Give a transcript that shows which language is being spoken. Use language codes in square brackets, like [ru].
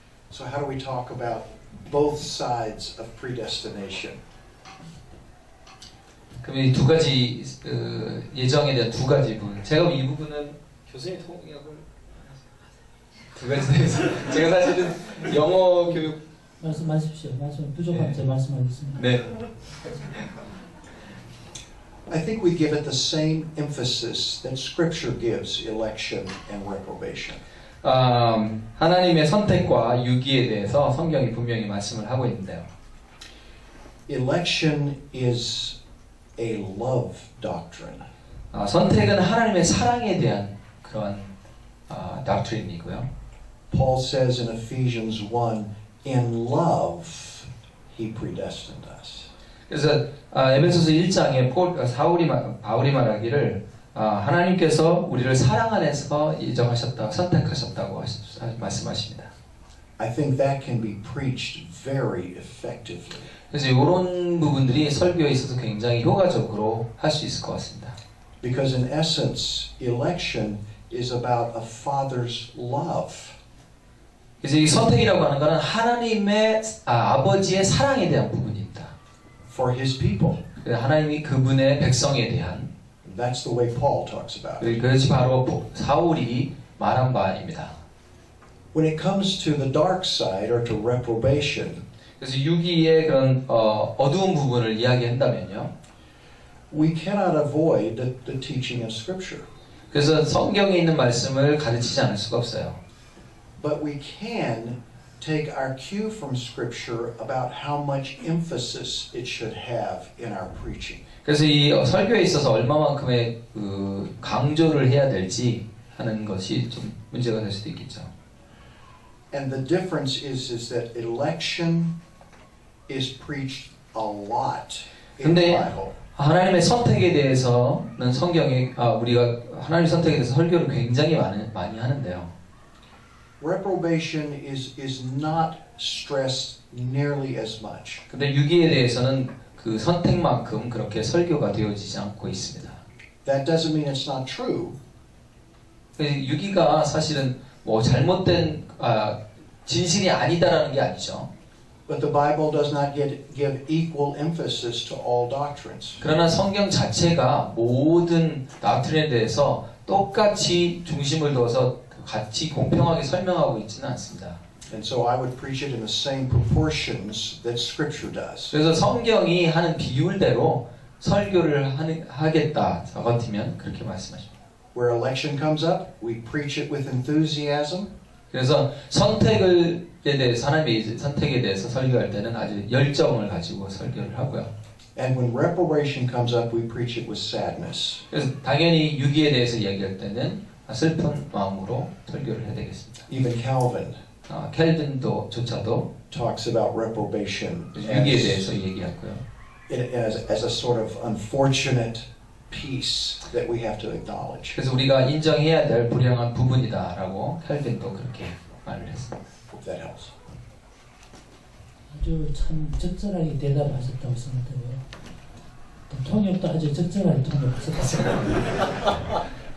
[en] So how do we talk about both sides of predestination? [ko] 그럼 이 두 가지 예정에 대한 두 가지 부분. 제가 이 부분은 교수님 통역을 두 가지 대해서 제가 사실은 영어 교육 말씀하십시오. 말씀 부족한 제 말씀하겠습니다. 네. [en] I think we give it the same emphasis that Scripture gives election and reprobation. [ko] 하나님의 선택과 유기에 대해서 성경이 분명히 말씀을 하고 있는데요. [en] Election is a love doctrine. [ko] 선택은 하나님의 사랑에 대한 그런 doctrine이고요. [en] Paul says in Ephesians 1, in love he predestined us. [ko] 그래서 에베소서 1장에 바울이 말하기를 하나님께서 우리를 사랑 안에서 예정하셨다, 선택하셨다고 말씀하십니다. [en] I think that can be preached very effectively. [ko] 그래서 이런 부분들이 설교에 있어서 굉장히 효과적으로 할 수 있을 것 같습니다. [en] Because in essence, election is about a father's love. [ko] 그래서 이 선택이라고 하는 것은 하나님의 아버지의 사랑에 대한 부분입니다. [en] For his people. [ko] 하나님이 그분의 백성에 대한. [en] That's the way Paul talks about it. [ko] 그것이 바로 사울이 말한 바입니다. [en] When it comes to the dark side or to reprobation, [ko] 그래서 유기의 그런 어두운 부분을 이야기한다면요. [en] we cannot avoid the teaching of Scripture. [ko] 그래서 성경에 있는 말씀을 가르치지 않을 수가 없어요. [en] But we can take our cue from Scripture about how much emphasis it should have in our preaching. [ko] 그래서 이 설교에 있어서 얼마만큼의 그 강조를 해야 될지 하는 것이 좀 문제가 될 수도 있겠죠. [en] And the difference is that election is preached a lot in the [ko] 근데 [en] Bible. [ko] 하나님의 선택에 대해서는 성경에 우리가 하나님의 선택에 대해서 설교를 굉장히 많이 하는데요. [en] Reprobation is not stressed nearly as much. [ko] 근데 유기에 대해서는 그 선택만큼 그렇게 설교가 되어지지 않고 있습니다. [en] That doesn't mean it's not true. [ko] 유기가 사실은 뭐 잘못된 진실이 아니다라는 게 아니죠. [en] But the Bible does not give equal emphasis to all doctrines. [ko] 그러나 성경 자체가 모든 닥트린에 대해서 똑같이 중심을 둬서 같이 공평하게 설명하고 있지는 않습니다. [en] And so I would preach it in the same proportions that Scripture does. [ko] 그래서 성경이 하는 비율대로 설교를 하겠다 저 같으면 그렇게 말씀하십니다. [en] Where election comes up, we preach it with enthusiasm. [ko] 그래서 선택에 대해서 하나님의 선택에 대해서 설교할 때는 아주 열정을 가지고 설교를 하고요. [en] And when reprobation comes up, we preach it with sadness. [ko] 그래서 당연히 유기에 대해서 이야기할 때는 슬픈 마음으로 설교를 해야 되겠습니다. [en] Even Calvin [ko] 켈빈조차도 [en] talks about reprobation [ko] 유기에 대해서 얘기하고요. [en] as a sort of unfortunate piece that we have to acknowledge. [ko] 그래서 우리가 인정해야 될 불행한 부분이다라고 켈빈도 그렇게 말을 했습니다. [en] Hope that helps. [ko] 아주 참 적절하게 대답하셨다고 생각되고요. 또 통역도 아주 적절하게 통역하셨다고.